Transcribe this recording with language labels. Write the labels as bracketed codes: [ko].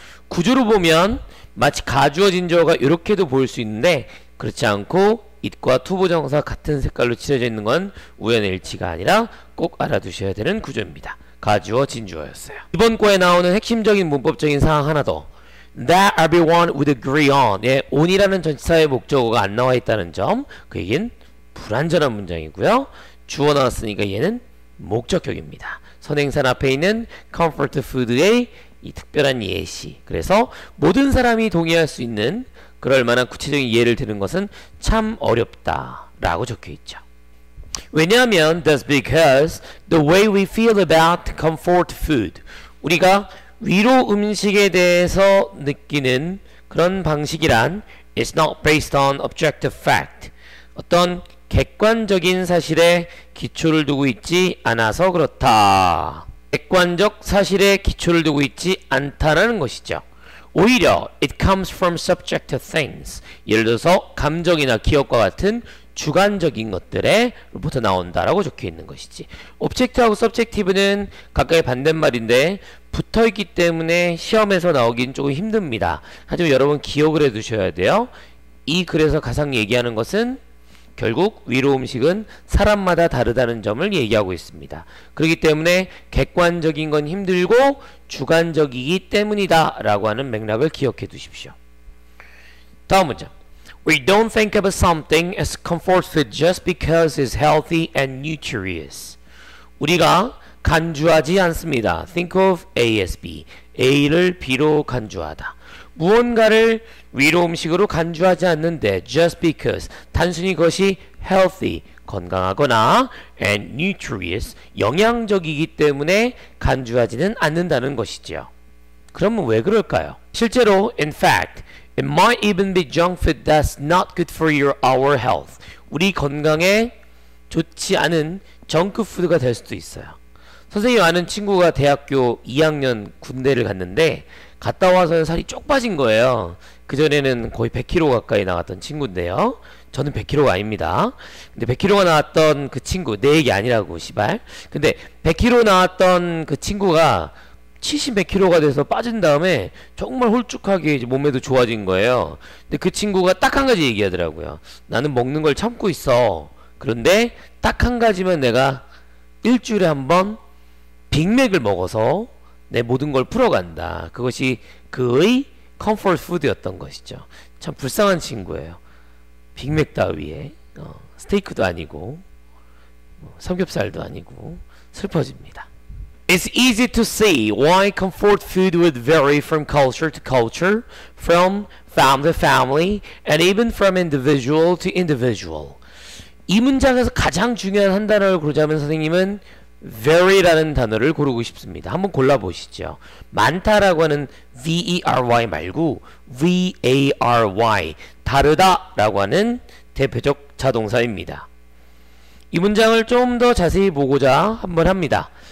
[ko] 구조로 보면 마치 가주어 진주어가 이렇게도 보일 수 있는데 그렇지 않고 it과 투부정사 같은 색깔로 칠해져 있는 건 우연의 일치가 아니라 꼭 알아두셔야 되는 구조입니다. 가주어 진주어였어요. 이번 거에 나오는 핵심적인 문법적인 사항 하나 더. [en] That everyone would agree on. [ko] 예, on이라는 전치사의 목적어가 안 나와 있다는 점. 그 얘기는 불완전한 문장이고요. 주어 나왔으니까 얘는 목적격입니다. 선행사 앞에 있는 comfort food의 이 특별한 예시. 그래서 모든 사람이 동의할 수 있는 그럴 만한 구체적인 예를 드는 것은 참 어렵다 라고 적혀 있죠. 왜냐하면 [en] that's because the way we feel about comfort food, [ko] 우리가 위로 음식에 대해서 느끼는 그런 방식이란 [en] is not based on objective fact, [ko] 어떤 객관적인 사실에 기초를 두고 있지 않아서 그렇다. 객관적 사실에 기초를 두고 있지 않다라는 것이죠. 오히려 [en] it comes from subjective things. [ko] 예를 들어서 감정이나 기억과 같은 주관적인 것들에로부터 나온다라고 적혀 있는 것이지. objective하고 subjective는 각각의 반대말인데 붙어있기 때문에 시험에서 나오긴 조금 힘듭니다. 하지만 여러분 기억을 해두셔야 돼요. 이 글에서 가장 얘기하는 것은 결국 위로 음식은 사람마다 다르다는 점을 얘기하고 있습니다. 그렇기 때문에 객관적인 건 힘들고 주관적이기 때문이다 라고 하는 맥락을 기억해 두십시오. 다음 문장. [en] We don't think of something as comfort food just because it's healthy and nutritious. [ko] 우리가 간주하지 않습니다. [en] Think of A as B. [ko] A를 B로 간주하다. 무언가를 위로 음식으로 간주하지 않는데 just because, 단순히 그것이 healthy, 건강하거나 and nutritious, 영양적이기 때문에 간주하지는 않는다는 것이죠. 그러면 왜 그럴까요? 실제로 [en] in fact, it might even be junk food that's not good for our health. [ko] 우리 건강에 좋지 않은 정크푸드가 될 수도 있어요. 선생님 아는 친구가 대학교 2학년 군대를 갔는데 갔다 와서는 살이 쪽 빠진 거예요. 그전에는 거의 100kg 가까이 나갔던 친구인데요. 저는 100kg가 아닙니다. 근데 100kg가 나왔던 그 친구, 내 얘기 아니라고 시발. 근데 100kg 나왔던 그 친구가 70몇 kg가 돼서 빠진 다음에 정말 홀쭉하게 이제 몸매도 좋아진 거예요. 근데 그 친구가 딱 한 가지 얘기하더라고요. 나는 먹는 걸 참고 있어. 그런데 딱 한 가지만 내가 일주일에 한 번 빅맥을 먹어서 내 모든 걸 풀어간다. 그것이 그의 컴포트 푸드였던 것이죠. 참 불쌍한 친구예요. 빅맥 따위에 스테이크도 아니고 삼겹살도 아니고 슬퍼집니다. [en] It's easy to see why comfort food would vary from culture to culture, from family to family, and even from individual to individual. [ko] 이 문장에서 가장 중요한 한 단어를 고르자면 선생님은 vary라는 단어를 고르고 싶습니다. 한번 골라보시죠. 많다라고 하는 V-E-R-Y 말고 V-A-R-Y, 다르다라고 하는 대표적 자동사입니다. 이 문장을 좀 더 자세히 보고자 한번 합니다.